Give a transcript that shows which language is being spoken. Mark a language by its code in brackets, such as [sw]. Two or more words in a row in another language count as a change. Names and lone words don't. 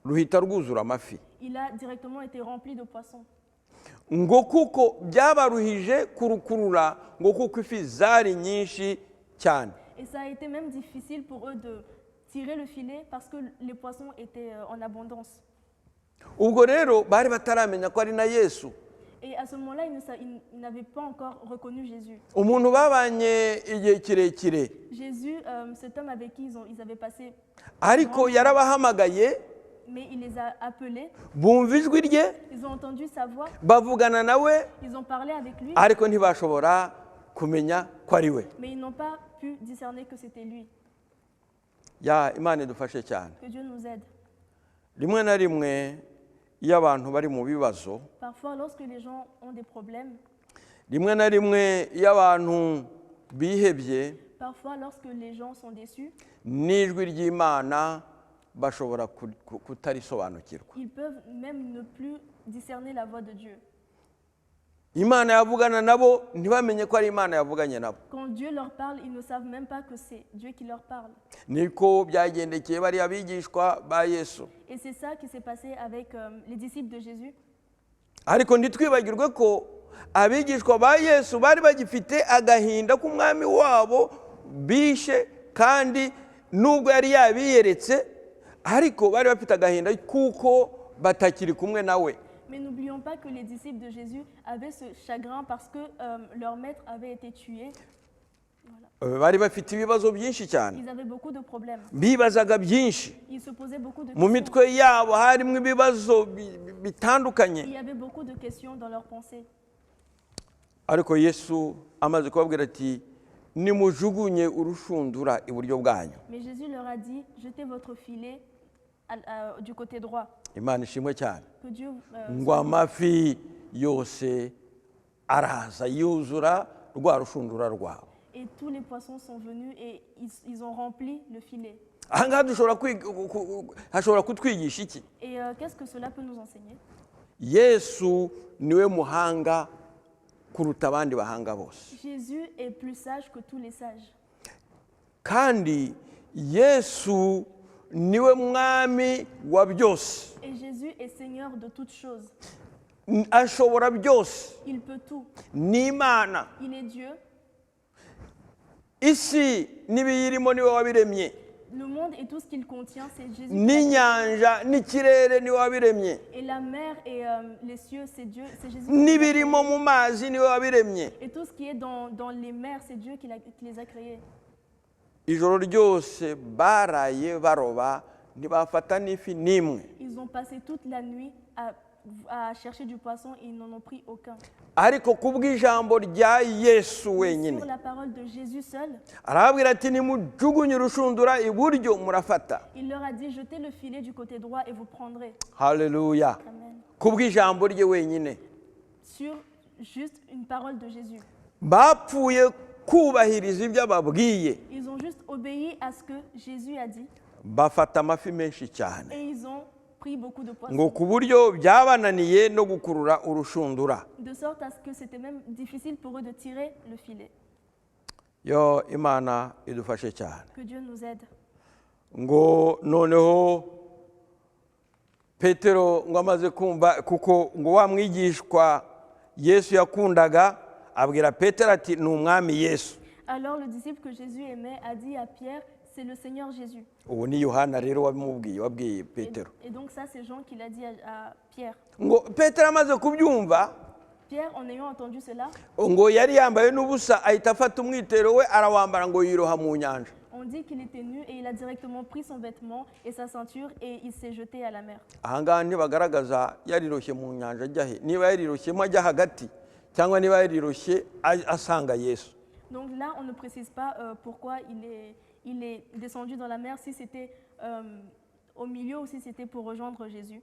[rw] ruhita rwuzura amafi [fr] il a directement été rempli de poissons. [rw] ngo kuko byabaruhije kurukurura ngo kuko ifi zari nyinshi cyane. [fr] Et ça a été même difficile pour eux de tirer le filet parce que les poissons étaient en abondance. [rw] ubwo rero bari bataramenya ko ari na Yesu. [fr] Et à ce moment-là, ils n'avaient pas encore reconnu Jésus. [rw] umuntu babanye igihe kirekire [fr] Jésus, cet homme avec qui ils avaient passé, [rw] ariko yarabahamagaye [fr] mais il les a appelés, [rw] bumva ijwi rye [fr] ils ont entendu sa voix, [rw] bavugana nawe [fr] ils ont parlé avec lui, [rw] ariko ntibashobora kumenya ko ari we. [fr] mais ils n'ont pas pu discerner que c'était lui. [rw] Ya Imana idufashe cyane. [fr] Que Dieu nous aide. [rw] rimwe na rimwe iyo abantu bari mu bibazo, [fr] Parfois, lorsque les gens ont des problèmes, [rw] rimwe na rimwe iyo abantu bihebye, [fr] parfois lorsque les gens sont déçus, [rw] n'ijwi ry'Imana bashobora kutarisobanukirwa. [fr] ils peuvent même ne plus discerner la voix de Dieu. [rw] Imana yavugana nabo ntibamenye ko ari Imana yavuganye nabo. [fr] Quand Dieu leur parle, ils ne savent même pas que c'est Dieu qui leur parle. [rw] Niko byagendekeye bari abigishwa ba Yesu. [fr] Et c'est ça qui s'est passé avec les disciples de Jésus. [rw] Ariko ntitwibagirwe ko abigishwa ba Yesu bari bagifite agahinda k'umwami wabo bishe, kandi nubwo yari yabiyeretse ariko bari bafite agahinda kuko batakiri kumwe nawe. [fr] Mais n'oublions pas que les disciples de Jésus avaient ce chagrin parce que leur maître avait été tué. [rw] Bari bafite ibibazo byinshi cyane, [fr] Ils avaient beaucoup de problèmes. [rw] bibazaga byinshi, [fr] Ils se posaient beaucoup de [rw] mu [fr] questions. [rw] mitwe yabo harimo ibibazo bitandukanye. [fr] Il y avait beaucoup de questions dans leurs pensées. [rw] Ariko Yesu amaze kubabwira ati nimujugunye urushundura iburyo bwanyu. [fr] Mais Jésus leur a dit, jetez votre filet du côté droit. [rw] Imana ishimwe cyane. [fr] Que Dieu, [rw] ngo amafi yose araza yuzura rwa rushundura rwabo. [fr] et tous les poissons sont venus et ils ont rempli le filet. [rw] Aha ngaha hashobora kutwigisha iki? [fr] Et qu'est-ce que cela peut nous enseigner? [rw] Yesu niwe muhanga kuruta abandi bahanga bose, [fr] Jésus est plus sage que tous les sages. [rw] kandi Yesu niwe mwami wa byose. [fr] Et Jésus est Seigneur de toutes choses. [rw] Ashobora byose, [fr] Il peut tout. [rw] ni Imana. [fr] Il est Dieu. [rw] Isi n'ibiyirimo niwe wabiremye, [fr] Le monde et tout ce qu'il contient, c'est Jésus. [rw] n'inyanja n'ikirere niwe wabiremye, [fr] Et la mer et les cieux, c'est Dieu, c'est Jésus. [rw] n'ibirimo mu mazi niwe wabiremye. [fr] Et tout ce qui est dans les mers, c'est Dieu qui les a créés. [rw] Ijoro ryose baraye baroba ntibafata n'ifi n'imwe, [fr] Ils ont passé toute la nuit à chercher du poisson et ils n'en ont pris aucun. [rw] ariko kubw'ijambo rya Yesu wenyine [fr] Sur la parole de Jésus seul, [rw] arababwira ati nimujugunye urushundura iburyo murafata. [fr] il leur a dit, jetez le filet du côté droit et vous prendrez. [rw] Haleluya. [fr] Amen. [rw] Kubw'ijambo rye wenyine [fr] Sur juste une parole de Jésus. [rw] bapfuye kubahiriza ibyo ababwiye, [fr] Ils ont juste obéi à ce que Jésus a dit [rw] bafata amafi menshi cyane, [fr] et ils ont pris beaucoup de [rw] ngo [fr] poissons. [rw] ku buryo byabananiye no gukurura urushundura. [fr] De sorte à ce que c'était même difficile pour eux de tirer le filet. [rw] Yo Imana idufashe cyane. [fr] Que Dieu nous aide. [rw] Ngo noneho Petero ngo amaze kumva, kuko ngo wa mwigishwa Yesu yakundaga abwira Petero ati ni umwami Yesu. [fr] Alors le disciple que Jésus aimait a dit à Pierre, c'est le Seigneur Jésus. [rw] Ubu ni Yohana rero wabwiye [fr] Et, [rw] Petero. [fr] et donc ça, c'est Jean qui l'a dit à Pierre. [rw] Ngo Petero amaze kubyumva, [fr] Pierre, en ayant entendu cela, [rw] ngo yari yambaye n'ubusa ahita afata umwitero we arawambara ngo yiroha mu nyanja. [fr] on dit qu'il était nu et il a directement pris son vêtement et sa ceinture et il s'est jeté à la mer. [rw] Aha ngaha ntibagaragaza yariroshye mu nyanja ajya he, niba yariroshyemo ajya hagati cyangwa niba yariroshye asanga Yesu. [fr] Donc là, on ne précise pas pourquoi il est descendu dans la mer, si c'était au milieu ou si c'était pour rejoindre Jésus.